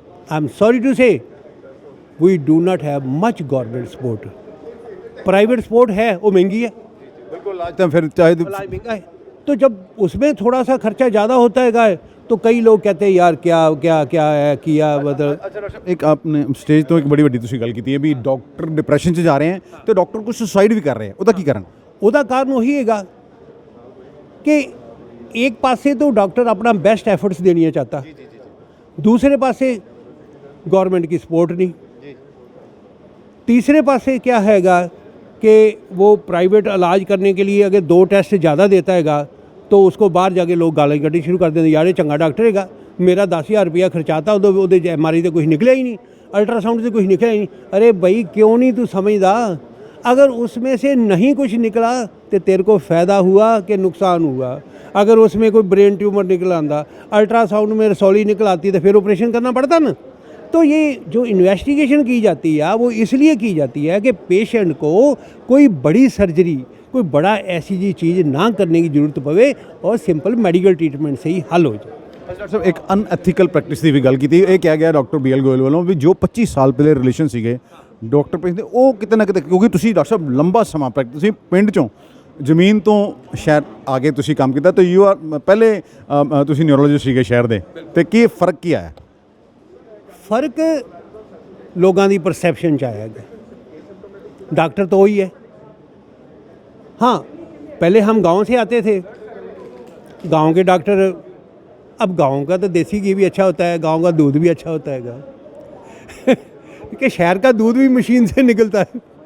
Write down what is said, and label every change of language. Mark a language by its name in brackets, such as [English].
[English] I am sorry to say we do not have much government support. [Hindi] Private support है वो महंगी है, बिल्कुल। आज तक फिर चाहे इलाज महंगा है, तो जब उसमें थोड़ा सा खर्चा ज़्यादा होता है तो कई लोग कहते हैं यार क्या क्या क्या है किया मतलब। अच्छा डॉक्टर साहब, एक आपने स्टेज तो एक बड़ी [Punjabi] ਵੱਡੀ ਤੁਸੀਂ ਗੱਲ ਕੀਤੀ ਹੈ ਵੀ ਡਾਕਟਰ ਡਿਪਰੈਸ਼ਨ 'ਚ ਜਾ ਰਹੇ हैं ਤੇ ਡਾਕਟਰ ਕੁਝ ਸੁਸਾਈਡ ਵੀ ਕਰ ਰਹੇ हैं, ਉਹਦਾ ਕੀ ਕਾਰਨ? ਉਹਦਾ ਕਾਰਨ ਉਹੀ ਹੈਗਾ ਕਿ [Hindi] एक पासे तो डॉक्टर अपना बेस्ट एफर्ट्स देनी चाहता, दूसरे पासे गवर्नमेंट की सपोर्ट नहीं, तीसरे पासे क्या हैगा कि वो प्राइवेट इलाज करने के लिए अगर 2 टेस्ट ज़्यादा देता हैगा तो उसको बाहर जाके लोग गाली कड्ढनी शुरू कर देते, यार ये चंगा डॉक्टर हैगा, मेरा 10,000 रुपया खर्चाता वो MRI तो कुछ निकलिया ही नहीं, अल्ट्रासाउंड से कुछ निकलिया ही नहीं। अरे भाई क्यों नहीं तू समझदा, अगर उसमें से नहीं कुछ निकला तो तेरे को फ़ायदा हुआ कि नुकसान हुआ। अगर उसमें कोई ब्रेन ट्यूमर निकल आंदा, अल्ट्रासाउंड में रसौली निकल आती तो फिर ऑपरेशन करना पड़ता ना। तो ये जो इन्वेस्टिगेशन की जाती है वो इसलिए की जाती है कि पेशेंट को कोई बड़ी सर्जरी, कोई बड़ा ऐसी जी चीज़ ना करने की ज़रूरत पवे और सिंपल मेडिकल ट्रीटमेंट से ही हल हो जाए। [Punjabi] ਡਾਕਟਰ ਸਾਹਿਬ ਇੱਕ ਅਨਐਥੀਕਲ ਪ੍ਰੈਕਟਿਸ ਦੀ ਵੀ ਗੱਲ ਕੀਤੀ, ਇਹ ਕਿਹਾ ਗਿਆ ਡਾਕਟਰ BL ਗੋਇਲ ਵੱਲੋਂ ਵੀ ਜੋ 25 ਸਾਲ ਪਹਿਲੇ ਰਿਲੇਸ਼ਨ ਸੀਗੇ ਡਾਕਟਰ ਪੇਸ਼ੈਂਟ ਦੇ, ਉਹ ਕਿਤੇ ਨਾ ਕਿਤੇ, ਕਿਉਂਕਿ ਤੁਸੀਂ ਡਾਕਟਰ ਸਾਹਿਬ ਲੰਬਾ ਸਮਾਂ ਪ੍ਰੈਕਟਿਸ, ਤੁਸੀਂ ਪਿੰਡ ਚੋਂ ਜ਼ਮੀਨ ਤੋਂ ਸ਼ਹਿਰ ਆ ਕੇ ਤੁਸੀਂ ਕੰਮ ਕੀਤਾ, ਤਾਂ ਯੂ ਆਰ ਪਹਿਲੇ ਤੁਸੀਂ ਨਿਊਰੋਲੋਜਿਸਟ ਸੀਗੇ ਸ਼ਹਿਰ ਦੇ, ਤੇ ਕੀ ਫਰਕ ਕੀ ਆਇਆ? [Hindi] फ़र्क लोगों की परसैप्शन च आया है। डॉक्टर तो वही है। हाँ, पहले हम गांव से आते थे, गांव के डॉक्टर, अब गांव का तो देसी घी भी अच्छा होता है, गांव का दूध भी अच्छा होता है कि शहर का दूध भी मशीन से निकलता है।